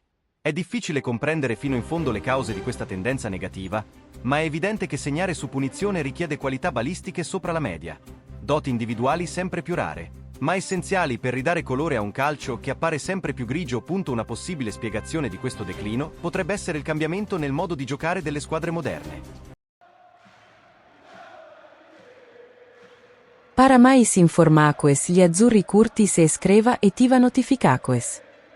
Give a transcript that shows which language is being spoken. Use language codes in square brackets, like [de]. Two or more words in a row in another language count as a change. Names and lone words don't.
[it] È difficile comprendere fino in fondo le cause di questa tendenza negativa, ma è evidente che segnare su punizione richiede qualità balistiche sopra la media, doti individuali sempre più rare, ma essenziali per ridare colore a un calcio che appare sempre più grigio. Una possibile spiegazione di questo declino potrebbe essere il cambiamento nel modo di giocare delle squadre moderne. [pt] Para mais informações, [it] gli azzurri [pt] curti se iscreva e ativa notificações.